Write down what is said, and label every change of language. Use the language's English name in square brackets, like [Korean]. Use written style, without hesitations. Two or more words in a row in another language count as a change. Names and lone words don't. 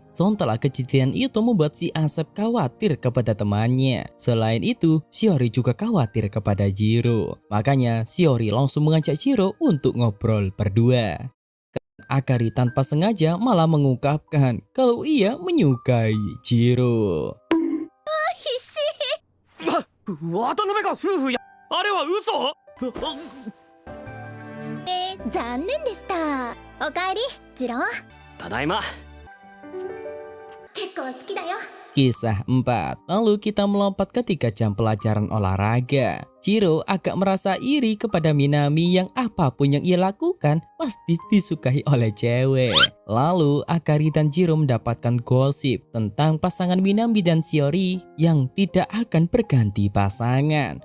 [Indonesian] Sementara kejadian itu membuat si Asep khawatir kepada temannya. Selain itu, Shiori juga khawatir kepada Jiro. Makanya Shiori langsung mengajak Jiro untuk ngobrol berdua. Akari tanpa sengaja malah mengungkapkan kalau ia menyukai Jiro. [Japanese] 残念でした。おかえり、ジロー。ただいま。結構好きだよ。 [Indonesian] Kisah 4. Lalu kita melompat ke 3 jam pelajaran olahraga. Jiro agak merasa iri kepada Minami yang apapun yang ia lakukan pasti disukai oleh cewek. Lalu Akari dan Jiro mendapatkan gosip tentang pasangan Minami dan Shiori yang tidak akan berganti pasangan.